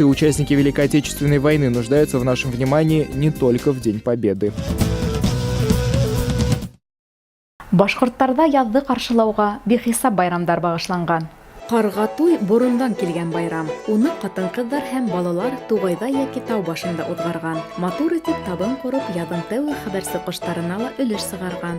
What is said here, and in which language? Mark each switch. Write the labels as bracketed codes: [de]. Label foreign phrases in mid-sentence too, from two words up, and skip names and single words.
[ru] Участники Великой Отечественной войны нуждаются в нашем внимании не только в День Победы. [ba] Башҡорттарҙа яҙҙы ҡаршылауға бихисап байрамдар бағышланған. Ҡарға-туй борондан килгән байрам. Уны ҡатын-ҡыҙҙар һәм балалар туғайҙа йәки тау башында уҙғарған. Матур итеп табын ҡороп, яҙың тәүге хәбәрсе ҡоштарына ла өлөш сығарған.